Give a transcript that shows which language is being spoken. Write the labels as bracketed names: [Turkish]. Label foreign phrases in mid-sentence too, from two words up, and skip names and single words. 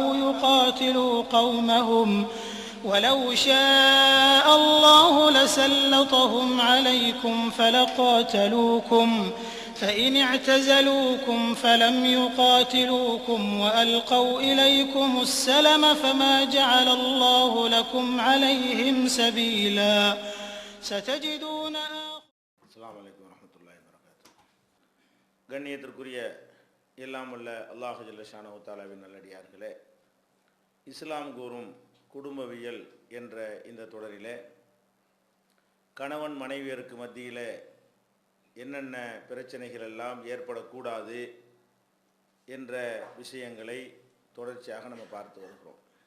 [Arabic] يقاتلوا قومهم ولو شاء الله لسلطهم عليكم فلقاتلوكم فإن اعتزلوكم فلم يقاتلوكم وألقوا إليكم السلم فما جعل الله لكم عليهم سبيلا ستجدون السلام عليكم ورحمة الله وبركاته. [Tamil] கண்ணியத்திற்குரிய எல்லாம் வல்ல அல்லாஹ் [Arabic] جل شأنه [Tamil] தஆலாவின் நல்லடியார்களே, இஸ்லாம் கூறும் குடும்பவியல் என்ற இந்த தொடரிலே கணவன் மனைவியருக்கு மத்தியில் என்னென்ன பிரச்சனைகள் எல்லாம் ஏற்படக்கூடாது என்ற விஷயங்களை தொடர்ச்சியாக நம்ம பார்த்து வருகிறோம்.